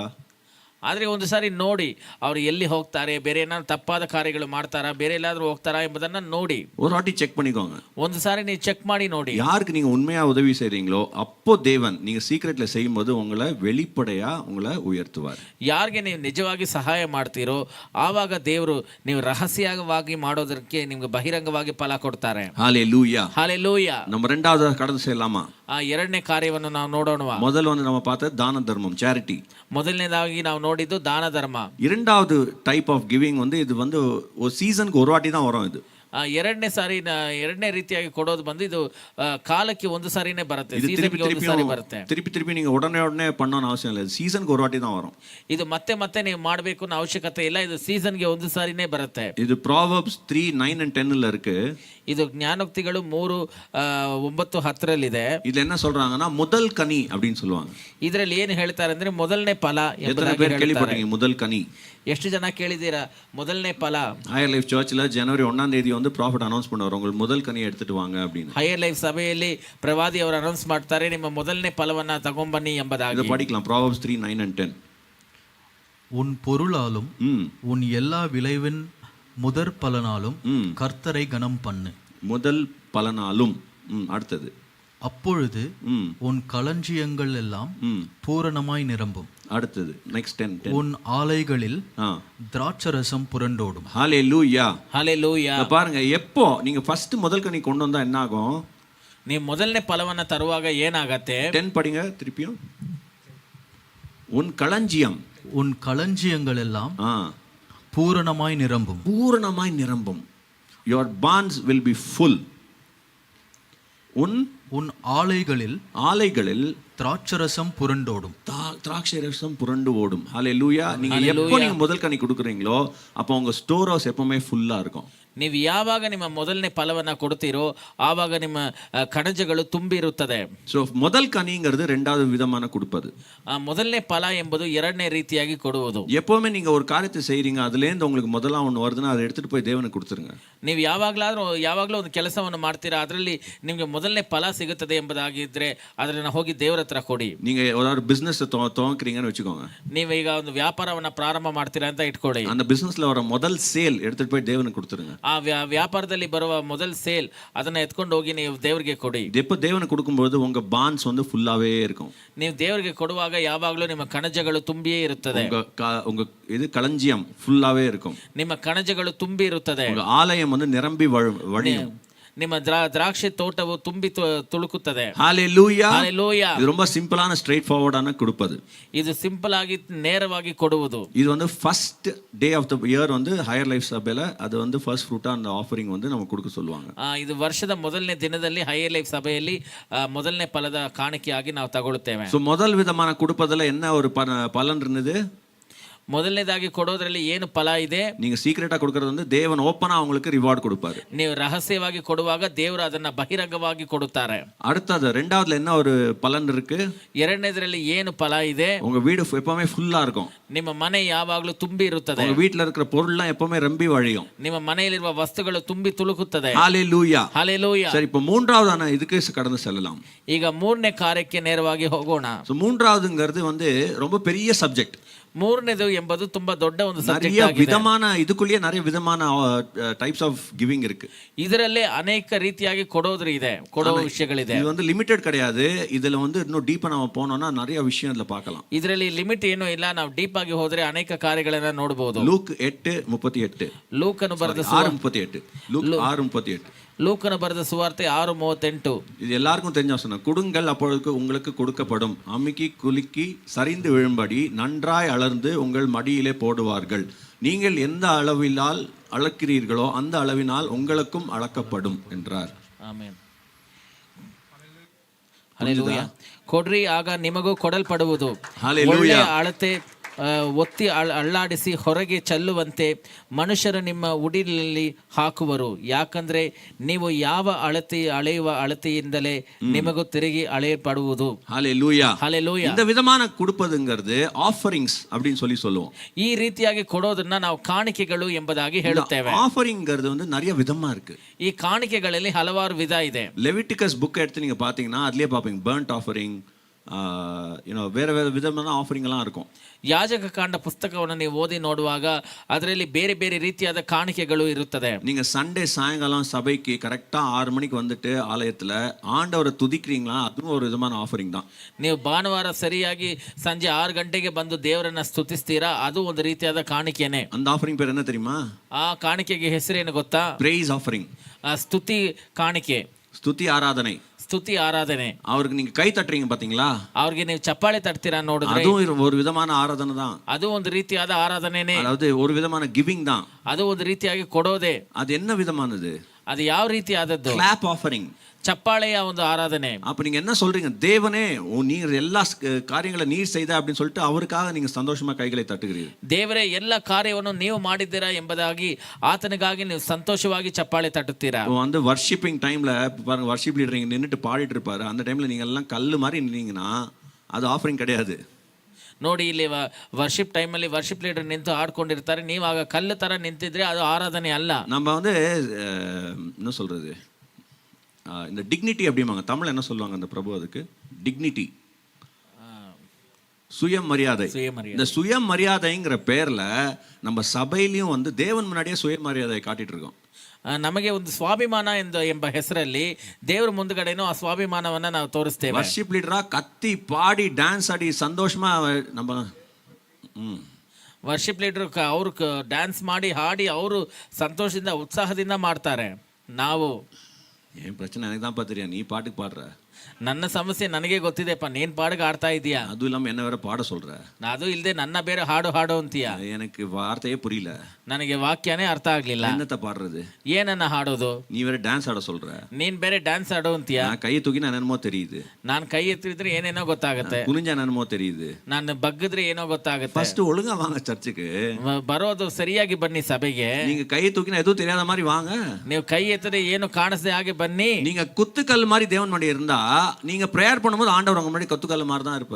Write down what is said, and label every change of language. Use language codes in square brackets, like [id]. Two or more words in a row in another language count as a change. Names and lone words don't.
[kn] ಆದರೆ ಒಂದು ಸಾರಿ ನೋಡಿ ಅವ್ರು ಎಲ್ಲಿ ಹೋಗ್ತಾರೆ, ಬೇರೆ ಏನಾದ್ರು ತಪ್ಪಾದ ಕಾರ್ಯಗಳು ಮಾಡ್ತಾರಾ, ಬೇರೆ ಎಲ್ಲಾದ್ರೂ ಹೋಗ್ತಾರಾ ಎಂಬುದನ್ನ ನೋಡಿ [ta] ஒரு வாட்டி செக் பண்ணிக்கோங்க. [kn] ಒಂದು ಸಾರಿ ನೀವು ಚೆಕ್ ಮಾಡಿ ನೋಡಿ. [ta] யாருக்கு நீங்க உண்மையா உதவி செய்றீங்களோ அப்போ தேவன் நீங்க சீக்ரெட்ல செய்யும்போது உங்களை வெளிப்படையா உங்களை உயர்த்துவார். [kn] ಯಾರಿಗೆ ನೀವು ನಿಜವಾಗಿ ಸಹಾಯ ಮಾಡ್ತೀರೋ ಆವಾಗ ದೇವರು ನೀವು ರಹಸ್ಯವಾಗಿ ಮಾಡೋದಕ್ಕೆ ನಿಮ್ಗೆ ಬಹಿರಂಗವಾಗಿ ಫಲ ಕೊಡ್ತಾರೆ. [ta] ஹalleluya. [kn] ಹಲ್ಲೆಲೂಯಾ. [ta] நம்ம ரெண்டாவது கடந்து செய்யலாமா? [kn] ಆ ಎರಡನೇ ಕಾರ್ಯವನ್ನು ನಾವು ನೋಡೋಣ. [ta] முதல்ல வந்து நம்ம பார்த்த தான தர்மம், சேரிட்டி. [kn] ಮೊದಲನೇದಾಗಿ ನಾವು ನೋಡಿದ್ದು ದಾನ ಧರ್ಮ. [ta] இரண்டாவது [en] type of giving [ta] வந்து இது வந்து ஒரு சீசனுக்கு ஒரு வாட்டி தான் வரும். இது [kn] ಎರಡನೇ ರೀತಿಯಾಗಿ ಕೊಡೋದು ಬಂದು ಇದು ಕಾಲಕ್ಕೆ ಒಂದು ಸಾರಿನೇ ಬರುತ್ತೆ, [ta] இது திருப்பி [kn] ಸೀಸನ್ಗೆ ಒಂದು ಸಾರಿ ಬರುತ್ತೆ. [ta] திருப்பி நீங்க உடனே பண்ணணும்னு அவசியம் இல்லை. சீசனுக்கு ஒரு வாட்டி தான் வரும். [kn] ಇದು ಮತ್ತೆ ನೀವು ಮಾಡಬೇಕು ಅನ್ನೋ ಅವಶ್ಯಕತೆ ಇಲ್ಲ, ಇದು ಸೀಸನ್ಗೆ ಒಂದು ಸಾರಿನೇ ಬರುತ್ತೆ. [ta] இது Proverbs 3:9 and 10 இருக்கு. [kn] ಇದು ಜ್ಞಾನೋಕ್ತಿಗಳು 3:9-10 [ta] இதுல என்ன சொல்றாங்கன்னா முதல் கனி அப்படின்னு சொல்லுவாங்க. [kn] ಇದರಲ್ಲಿ ಏನು ಹೇಳ್ತಾರೆ ಅಂದ್ರೆ ಮೊದಲನೇ ಫಲ [ta] எத்தனை [kn] ಎಂಬುದಾಗಿ [ta] பேர் [kn] ಹೇಳ್ತಾರೆ. [ta] கேள்விப்பட்டீங்க முதல் கனி? [kn] ಎಷ್ಟು ಜನ ಕೇಳಿದ್ದೀರಾ ಮೊದಲನೇ ಫಲ? [ta] ஹையர் லைஃப் சர்ச்சில் ஜனவரி 1ஆம் தேதி வந்து [en] prophet announce [ta] பண்ணுவார், உங்களுக்கு முதல் கனியை எடுத்துட்டு வாங்க அப்படின்னு. [kn] ಹೈಯರ್ ಲೈಫ್ ಸಭೆಯಲ್ಲಿ ಪ್ರವಾದಿ ಅವರು ಅನೌನ್ಸ್ ಮಾಡ್ತಾರೆ, ನಿಮ್ಮ ಮೊದಲನೇ ಫಲವನ್ನ ತಗೊಂಬನ್ನಿ ಎಂಬುದಾಗಿ. [ta] இதை படிக்கலாம் Proverbs 3:9 and 10. உன் பொருளாலும் உன் எல்லா விளைவின் முதற் பலனாலும் கர்த்தரை கனம் பண்ணு. முதல் பலனாலும். அடுத்தது அப்பொழுது உன் களஞ்சியங்கள் எல்லாம் பூரணமாய் நிரம்பும். அடுத்தது நெக்ஸ்ட் 10. உன் ஆலைகளில் திராட்சரசம் புரண்டோடும். ஹalleluya. ஹalleluya. பாருங்க, எப்போ நீங்க ஃபர்ஸ்ட் முதல் கனி கொண்டு வந்தா என்ன ஆகும்? [kn] ನೀವು ಮೊದಲನೇ ಫಲವನ್ನ ತರುವಾಗ ಏನಾಗತ್ತೆ? [ta] 10 படிங்க திருப்பியும். உன் களஞ்சியம், உன் களஞ்சியங்கள் எல்லாம் பூரணமாய் நிரம்பும். பூரணமாய் நிரம்பும். [en] your barns will be full. [ta] உன் ஆலைகளில் திராட்சரசம் புரண்டோடும். திராட்சை ரசம் புரண்டு ஓடும். ஹalleluya. நீங்க எப்போ நீங்க முதல் கனி கொடுக்குறீங்களோ அப்போ உங்க [en] store house [ta] எப்பவுமே ஃபுல்லா இருக்கும். [kn] ನೀವು ಯಾವಾಗ ನಿಮ್ಮ ಮೊದಲನೇ ಫಲವನ್ನ ಕೊಡ್ತೀರೋ ಆವಾಗ ನಿಮ್ಮ ಕಣಜಗಳು ತುಂಬಿರುತ್ತದೆ. [ta] ಸೊ ಮೊದಲ್ கனிங்கிறது ரெண்டாவது விதமான கொடுப்பது. [kn] ಮೊದಲನೇ ಫಲ ಎಂಬುದು ಎರಡನೇ ರೀತಿಯಾಗಿ ಕೊಡುವುದು. [ta] எப்பவுமே நீங்க ஒரு காரியத்தை செய்றீங்க, அதுலேருந்து உங்களுக்கு முதல்ல ஒன்று வருதுன்னா அதை எடுத்துட்டு போய் தேவனுக்கு கொடுத்துருங்க. [kn] ನೀವು ಯಾವಾಗಲೂ ಒಂದು ಕೆಲಸವನ್ನು ಮಾಡ್ತೀರಾ, ಅದರಲ್ಲಿ ನಿಮಗೆ ಮೊದಲನೇ ಫಲ ಸಿಗುತ್ತದೆ ಎಂಬುದಾಗಿದ್ರೆ ಅದನ್ನ ಹೋಗಿ ದೇವರ ಹತ್ರ ಕೊಡಿ. [ta] நீங்க ஒரு பிசினஸ் துவங்குறீங்கன்னு வச்சுக்கோங்க. [kn] ನೀವು ಈಗ ಒಂದು ವ್ಯಾಪಾರವನ್ನ ಪ್ರಾರಂಭ ಮಾಡ್ತೀರಾ ಅಂತ ಇಟ್ಕೊಳ್ಳಿ. [ta] அந்த பிசினஸ்ல வர முதல் சேல் எடுத்துட்டு போய் தேவனுக்கு கொடுத்துருங்க. [kn] ಆ ವ್ಯಾಪಾರದಲ್ಲಿ ಬರುವ ಮೊದಲ ಸೇಲ್ ಅದನ್ನ ಎತ್ಕೊಂಡು ಹೋಗಿ ನೀವು ದೇವರಿಗೆ ಕೊಡಿ. [ta] எப்போ தேவனுக்கு கொடுக்கும்போது உங்க பான்ஸ் வந்து ஃபுல்லாவே இருக்கும். [kn] ನೀವು ದೇವರಿಗೆ ಕೊಡುವಾಗ ಯಾವಾಗಲೂ ನಿಮ್ಮ ಕಣಜಗಳು ತುಂಬಿಯೇ ಇರುತ್ತದೆ. [ta] உங்க இது களஞ்சியம் ஃபுல்லாவே இருக்கும். [kn] ನಿಮ್ಮ ಕಣಜಗಳು ತುಂಬಿ ಇರುತ್ತದೆ. [ta] உங்க ஆலயம் வந்து நிரம்பி வழியும். [kn] ನಿಮ್ಮ ದ್ರಾಕ್ಷಿ ತೋಟವು ತುಂಬಿ ತುಳುಕುತ್ತದೆ. [ta] ஹalleluya. ஹalleluya. இது ரொம்ப [en] simple straight forward [ta] கொடுப்பது. [kn] இது ಸಿಂಪಲ್ ಆಗಿ ನೇರವಾಗಿ ಕೊಡುವುದು. [ta] இது வந்து [en] first day of the year [ta] வந்து ஹையர் லைஃப் சபையில அது வந்து [en] first fruit [ta] அந்த ஆஃபரிங் வந்து நம்ம கொடுக்க சொல்லுவாங்க. [kn] ಇದು ವರ್ಷದ ಮೊದಲನೇ ದಿನದಲ್ಲಿ ಹೈಯರ್ ಲೈಫ್ ಸಭೆಯಲ್ಲಿ ಮೊದಲನೇ ಫಲದ ಕಾಣಿಕೆಯಾಗಿ ನಾವು ತಗೊಳ್ಳುತ್ತೇವೆ. [ta] சோ முதல் விதமான கொடுப்பதுல என்ன ஒரு பலன் இருந்தது? [kn] ಮೊದಲನೇದಾಗಿ ಕೊಡೋದ್ರಲ್ಲಿ ಏನು ಫಲ ಇದೆ? [ta] நீங்க சீக்ரெட்டா கொடுக்கிறது வந்து தேவன் ஓப்பனா உங்களுக்கு ரிவார்ட் கொடுப்பாரு. [kn] ನೀವು ರಹಸ್ಯವಾಗಿ ಕೊಡುವಾಗ ದೇವರು ಅದನ್ನ ಬಹಿರಂಗವಾಗಿ ಕೊಡುತ್ತಾರೆ. [ta] அடுத்தது ரெண்டாவதுல என்ன ஒரு பலன் இருக்கு? [kn] ಎರಡನೇದರಲ್ಲಿ ಏನು ಫಲ ಇದೆ? [ta] உங்க வீடு எப்பவுமே ஃபுல்லா இருக்கும். [kn] ನಿಮ್ಮ ಮನೆ ಯಾವಾಗಲೂ ತುಂಬಿ ಇರುತ್ತದೆ. [ta] உங்க வீட்ல இருக்கிற பொருள்லாம் எப்பவுமே ரம்பி வழியும். [kn] ನಿಮ್ಮ ಮನೆಯಲ್ಲಿರುವ ವಸ್ತುಗಳು ತುಂಬಿ ತುಳುಕುತ್ತದೆ. [ta] ஹalleluya. ஹalleluya. சரி, இப்போ மூன்றாவதான இதுக்கு கடந்து செல்லலாம். [kn] ಈಗ ಮೂರನೇ ಕಾರ್ಯಕ್ಕೆ ನೇರವಾಗಿ ಹೋಗೋಣ. [ta] சோ மூன்றாவதுங்கிறது வந்து ரொம்ப பெரிய சப்ஜெக்ட். [kn] ಮೂರನೇದು ಎಂಬುದು ತುಂಬಾ ದೊಡ್ಡ ಒಂದು ಸಬ್ಜೆಕ್ಟ್ [ta] நிறைய [kn] ಆಗಿದೆ. [ta] விதமான இதுக்குள்ளேயே நிறைய விதமான [en] types of giving [ta] இருக்கு. [kn] ಇದರಲ್ಲೇ ಅನೇಕ ರೀತಿಯಾಗಿ ಕೊಡೋದ್ರ ಇದೆ, ಕೊಡೋ ವಿಷಯಗಳಿದೆ. [ta] இது வந்து லிமிட்டட் கிடையாது. இதுல வந்து இன்னும் டீப்பா நம்ம போனோம்னா நிறைய விஷயம் இதுல பார்க்கலாம். [kn] ಇದರಲ್ಲಿ ಲಿಮಿಟ್ ಏನೂ ಇಲ್ಲ, ನಾವು ಡೀಪ್ ಆಗಿ ಹೋದ್ರೆ ಅನೇಕ ಕಾರ್ಯಗಳನ್ನ ನೋಡಬಹುದು. ಲೂಕ್ 8:38. ಲೂಕನು ಬರೆದ 6:38. ಲೂಕ್ 6:38. ಲೂಕನು ಬರೆದ ಸುವಾರ್ತೆ 6:38. [ta] இது எல்லாருக்கும் தெரிஞ்ச வசனம். கொடுங்கள் அப்பொழுது உங்களுக்கு கொடுக்கப்படும், அமுக்கி குலுக்கி சரிந்து விழும்படி நன்றாய் அளந்து உங்கள் மடியிலே போடுவார்கள், நீங்கள் எந்த அளவினால் அளக்கிறீர்களோ அந்த அளவினால் உங்களுக்கும் அளக்கப்படும் என்றார். [kn] ಆಮೆನ್. ಹಲ್ಲೆಲೂಯಾ. ಕೊಡ್ರಿ ಆಗ ನಿಮಗೂ ಕೊಡಲ್ಪಡುವುದು. ಒಳ್ಳೆಯ ಅಳತೆ ಒತ್ತಿ ಅಳ್ಳಾಡಿಸಿ ಹೊರಗೆ ಚೆಲ್ಲುವಂತೆ ಮನುಷ್ಯರು ನಿಮ್ಮ ಉಡಿಲಲ್ಲಿ ಹಾಕುವರು, ಯಾಕಂದ್ರೆ ನೀವು ಯಾವ ಅಳೆಯುವ ಅಳತೆಯಿಂದಲೇ ನಿಮಗೂ ತಿರುಗಿ ಅಳೆಯಲ್ಪಡುವುದು. [ta] ஹalleluya. ஹalleluya. இந்த விதமான கொடுப்பதுங்கிறது ஆஃபரிங்ஸ் அப்படின்னு சொல்லுவோம். [kn] ಈ ರೀತಿಯಾಗಿ ಕೊಡೋದನ್ನ ನಾವು ಕಾಣಿಕೆಗಳು ಎಂಬುದಾಗಿ ಹೇಳುತ್ತೇವೆ. [ta] ஆஃபரிங்கிறது வந்து நிறைய விதமா இருக்கு. [kn] ಈ ಕಾಣಿಕೆಗಳಲ್ಲಿ ಹಲವಾರು ವಿಧ ಇದೆ. [ta] லெவிட்டிகஸ் புக் எடுத்து நீங்க பாத்தீங்கன்னா அதுலயே பாப்பீங்க [en] burnt offering, [ta] வேற வேற விதமான ஆஃபரிங் எல்லாம் இருக்கும். [kn] ಯಾಜಕ ಕಾಂಡ ಪುಸ್ತಕವನ್ನು ನೀವು ಓದಿ ನೋಡುವಾಗ ಅದರಲ್ಲಿ ಬೇರೆ ಬೇರೆ ರೀತಿಯಾದ ಕಾಣಿಕೆಗಳು ಇರುತ್ತದೆ. [ta] நீங்க சண்டே சாயங்காலம் சபைக்கு கரெக்டா 6 மணிக்கு வந்துட்டு ஆலயத்துல ஆண்டவரை துதிக்கிறீங்களா, அதுவும் ஒரு விதமான ஆஃபரிங் தான். [kn] ನೀವು ಭಾನುವಾರ ಸರಿಯಾಗಿ ಸಂಜೆ 6 ಗಂಟೆಗೆ ಬಂದು ದೇವರನ್ನ ಸ್ತುತಿಸ್ತೀರಾ, ಅದು ಒಂದು ರೀತಿಯಾದ ಕಾಣಿಕೆನೆ. [ta] அந்த ஆஃபரிங் பேர் என்ன தெரியுமா? [kn] ಆ ಕಾಣಿಕೆಗೆ ಹೆಸರೇನು ಗೊತ್ತಾ? [en] praise offering. [kn] ಸ್ತುತಿ ಕಾಣಿಕೆ, [ta] ஸ்துதி ஆராதனை. [kn] ಸ್ತುತಿ ಆರಾಧನೆ. [ta] அவருக்கு நீங்க கை தட்டுறீங்க பாத்தீங்களா, [kn] ಅವ್ರಿಗೆ ನೀವು ಚಪ್ಪಾಳೆ ತಟ್ತೀರಾ ನೋಡಿದ್ರೆ [ta] அதுவும் ஒரு விதமான ஆராதனை தான். [kn] ಅದು ಒಂದು ರೀತಿಯಾದ ಆರಾಧನೆನೇ. [ta] அதாவது ஒரு விதமான கிவிங் தான். [kn] ಅದು ಒಂದು ರೀತಿಯಾಗಿ ಕೊಡೋದೇ. [ta] அது என்ன விதமானது? [kn] ಅದು ಯಾವ ರೀತಿಯಾದದ್ದು? [en] clap offering, [kn] ಚಪ್ಪಾಳೆಯ ಒಂದು ಆರಾಧನೆ. [ta] அப்ப நீங்க என்ன சொல்றீங்க? தேவனே நீர் எல்லா காரியங்களை நீர் செய்த அப்படின்னு சொல்லிட்டு அவருக்காக நீங்க சந்தோஷமா கைகளை தட்டுகிறீர்கள். [kn] ದೇವರೇ ಎಲ್ಲ ಕಾರ್ಯವನ್ನು ನೀವು ಮಾಡಿದ್ದೀರಾ ಎಂಬುದಾಗಿ ಆತನಿಗಾಗಿ ನೀವು ಸಂತೋಷವಾಗಿ ಚಪ್ಪಾಳೆ ತಟ್ಟುತ್ತೀರಾ. [ta] வந்து [en] worshipping time [ta] பாருங்க, [en] worship leader [ta] இங்க நின்னுட்டு பாடிட்டு இருப்பாரு. அந்த டைம்ல நீங்க எல்லாம் கல்லு மாதிரி நின்னீங்கன்னா அது ஆஃபரிங் கிடையாது. [kn] ನೋಡಿ, ಇಲ್ಲಿ [en] worship time worship leader [kn] ನಿಂತು ಆಡ್ಕೊಂಡಿರ್ತಾರೆ, ನೀವು ಆಗ ಕಲ್ಲು ತರ ನಿಂತಿದ್ರೆ ಅದು ಆರಾಧನೆ ಅಲ್ಲ. [ta] நம்ம வந்து என்ன சொல்றது, இந்த டிக்னிட்டி அப்படிம்பாங்க. தமிழ் என்ன சொல்லுவாங்க அந்த பிரபு அதுக்கு? டிக்னிட்டி, சுயமரியாதை. இந்த சுயமரியாதைங்கிற பேர்ல நம்ம சபையிலையும் வந்து தேவன் முன்னாடியே சுயமரியாதையை காட்டிட்டு இருக்கோம். [kn] ನಮಗೆ ಒಂದು ಸ್ವಾಭಿಮಾನ ಎಂಬ ಹೆಸರಲ್ಲಿ ದೇವರ ಮುಂದುಗಡೆನೂ ಆ ಸ್ವಾಭಿಮಾನವನ್ನ ನಾವು ತೋರಿಸ್ತೇವೆ. [en] worship leader [ta] கத்தி பாடி டான்ஸ் ஆடி சந்தோஷமா நம்ம [en] worship leader [kn] ಅವರು ಡ್ಯಾನ್ಸ್ ಮಾಡಿ ಹಾಡಿ ಅವರು ಸಂತೋಷದಿಂದ ಉತ್ಸಾಹದಿಂದ ಮಾಡ್ತಾರೆ. ನಾವು [ta] ஏன் பிரச்சனை எனக்கு தான் தெரியும், நீ பாட்டுக்கு பாடுற. [kn] ನನ್ನ ಸಮಸ್ಯೆ ನನಗೆ ಗೊತ್ತಿದೆಪ್ಪ, ನೀನ್ ಪಾಡಿಗೆ ಆಡ್ತಾ ಇದೀಯಾ. [ta] அதுவும் இல்லாம என்ன வேற பாட சொல்ற. [kn] ಅದು ಇಲ್ಲದೆ ನನ್ನ ಬೇರೆ ಹಾಡು ಅಂತೀಯ. [ta] எனக்கு வார்த்தையே புரியல, [kn] ನನಗೆ ವಾಕ್ಯನೇ ಅರ್ಥ ಆಗ್ಲಿಲ್ಲ. [ta] என்னத்த பாடுறது, [kn] ಏನನ್ನ ಹಾಡೋದು? [ta] நீ வேற டான்ஸ் ஆட சொல்ற, [kn] ನೀನ್ ಬೇರೆ ಡ್ಯಾನ್ಸ್ ಆಡೋ ಅಂತೀಯ. [ta] நான் கையை தூக்கினா என்னமோ தெரியுது, [kn] ನಾನ್ ಕೈ ಎತ್ತಿದ್ರೆ ಏನೇನೋ ಗೊತ್ತಾಗತ್ತೆ, [ta] குனிஞ்சா என்னமோ தெரியுது, [kn] ನಾನು ಬಗ್ಗಿದ್ರೆ ಏನೋ ಗೊತ್ತಾಗತ್ತೆ. [ta] ஃபர்ஸ்ட் ஒழுங்கா வாங்க சர்ச்சுக்கு, [kn] ಬರೋದು ಸರಿಯಾಗಿ ಬನ್ನಿ ಸಭೆಗೆ. [ta] நீங்க கை தூக்கினா எதுவும் தெரியாத மாதிரி வாங்க. [kn] ನೀವು ಕೈ ಎತ್ತದೆ ಏನು ಕಾಣಿಸದೆ ಹಾಗೆ ಬನ್ನಿ. [ta] நீங்க குத்துக்கல் மாதிரி தேவன் முன்னாடி இருந்தா நீங்க பிரேயர் பண்ணும்போது ஆண்டவர் உங்க முன்னாடி குத்துக்கல் மாதிரி தான் இருப்பாரு.